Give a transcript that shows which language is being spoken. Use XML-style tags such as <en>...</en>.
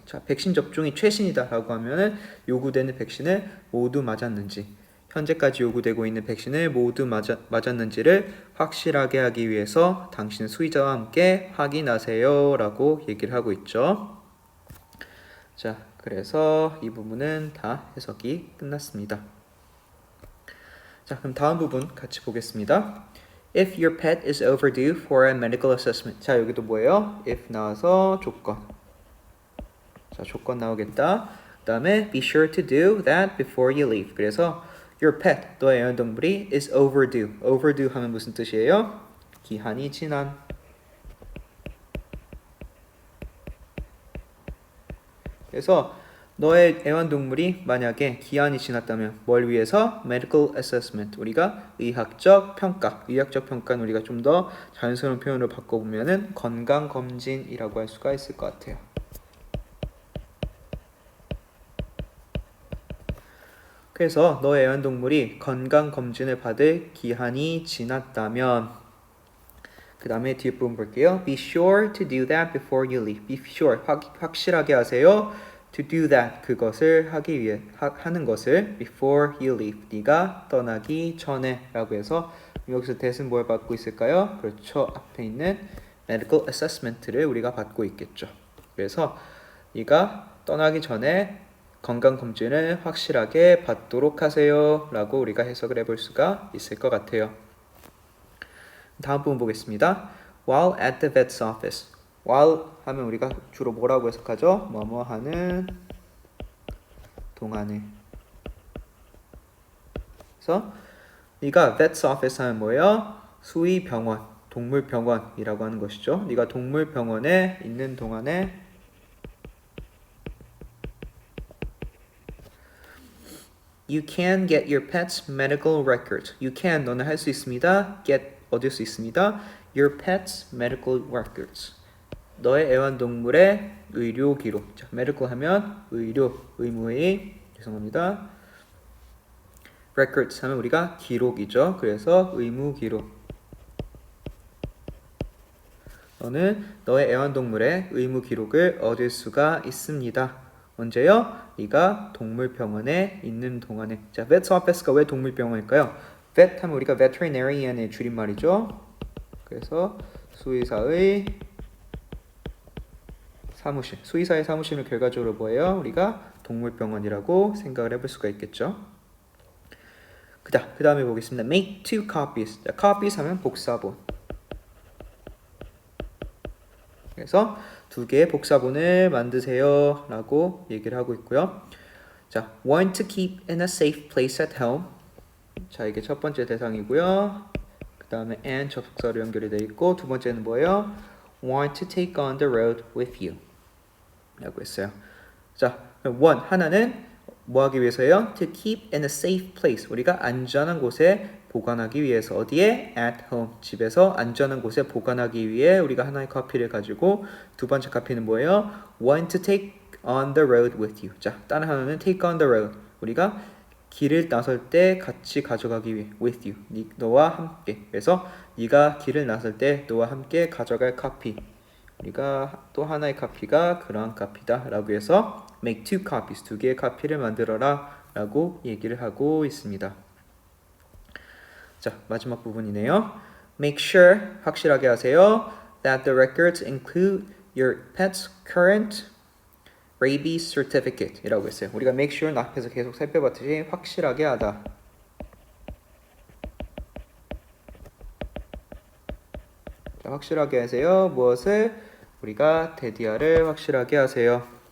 <ko>자, 백신 접종이 최신이다라고 하면은 요구되는 백신을 모두 맞았는지, 현재까지 요구되고 있는 백신을 모두 맞았는지를 확실하게 하기 위해서 당신은 수의자와 함께 확인하세요라고 얘기를 하고 있죠. 자, 그래서 이 부분은 다 해석이 끝났습니다. 자, 그럼 다음 부분 같이 보겠습니다.</ko> <en>If your pet is overdue for a medical assessment.</en> <ko>자, 여기도 뭐예요? if 나와서 조건. 자, 조건 나오겠다.</ko> <en>그 다음에 be sure to do that before you leave.</en> <ko>그래서</ko> <en>your pet,</en> <ko>너의 애완동물이</ko> <en>is overdue.</en> <ko>overdue 하면 무슨 뜻이에요? 기한이 지난. 그래서 너의 애완동물이 만약에 기한이 지났다면 뭘 위해서? medical assessment. 우리가 의학적 평가. 의학적 평가는 우리가 좀 더 자연스러운 표현으로 바꿔보면은 건강검진이라고 할 수가 있을 것 같아요. 그래서 너의 애완동물이 건강검진을 받을 기한이 지났다면 그 다음에 뒷부분 볼게요.</ko> <en>Be sure to do that before you leave. Be sure.</en> <ko>확실하게 하세요.</ko> <en>To do that.</en> <ko>그것을 하기 위해 하는 것을</ko> <en>before you leave.</en> <ko>네가 떠나기 전에 라고 해서 여기서 that은 뭘 받고 있을까요? 그렇죠. 앞에 있는 medical assessment를 우리가 받고 있겠죠. 그래서 네가 떠나기 전에 건강검진을 확실하게 받도록 하세요 라고 우리가 해석을 해볼 수가 있을 것 같아요. 다음 부분 보겠습니다.</ko> <en>While at the vet's office.</en> <ko>while 하면 우리가 주로 뭐라고 해석하죠? 뭐뭐 하는 동안에. 그래서 네가 vet's office 하면 뭐예요? 수의병원, 동물병원이라고 하는 것이죠. 네가 동물병원에 있는 동안에</ko> <en>You can get your pet's medical records. You can,</en> <ko>너는 할 수 있습니다.</ko> <en>Get,</en> <ko>얻을 수 있습니다.</ko> <en>Your pet's medical records.</en> <ko>너의 애완동물의 의료 기록. 자, medical 하면 의료, 의무의, 죄송합니다. records 하면 우리가 기록이죠. 그래서 의무 기록. 너는 너의 애완동물의 의무 기록을 얻을 수가 있습니다. 언제요? 네가 동물병원에 있는 동안에. 자, vet's office가 왜 동물병원일까요? vet 하면 우리가 veterinarian의 줄임말이죠. 그래서 수의사의 사무실, 수의사의 사무실은 결과적으로 뭐예요? 우리가 동물병원이라고 생각을 해볼 수가 있겠죠. 그 다음에 보겠습니다.</ko> <en>Make 2 copies.</en> <ko>자, copies 하면 복사본. 그래서 2개의 복사본을 만드세요 라고 얘기를 하고 있고요.</ko> <en>자, want to keep in a safe place at home.</en> <ko>자, 이게 첫 번째 대상이고요. 그 다음에 and 접속사로 연결이 되어 있고 두 번째는 뭐예요?</ko> <en>want to take on the road with you</en> <ko>라고 했어요. 자, one 하나는 뭐 하기 위해서요?</ko> <en>To keep in a safe place.</en> <ko>우리가 안전한 곳에 보관하기 위해서. 어디에? At home. 집에서 안전한 곳에 보관하기 위해 우리가 하나의 카피를 가지고 두 번째 카피는 뭐예요?</ko> <en>Want to take on the road with you.</en> <ko>자, 다른 하나는 take on the road. 우리가 길을 나설 때 같이 가져가기 위해</ko> <en>with you</en> <ko>너와 함께. 그래서 네가 길을 나설 때 너와 함께 가져갈 카피, 우리가 또 하나의 카피가 그러한 카피다 라고 해서</ko> <en>make two copies,</en> <ko>두 개의 카피를 만들어라 라고 얘기를 하고 있습니다. 자, 마지막 부분이네요.</ko> <en>Make sure,</en> <ko>확실하게 하세요,</ko> <en>that the records include your pet's current rabies certificate</en> <ko>이라고 했어요. 우리가 make sure는 앞에서 계속 살펴봤듯이 확실하게 하다. 자, 확실하게 하세요. 무엇을? 우리가 데디아를 확실하게 하세요.</ko>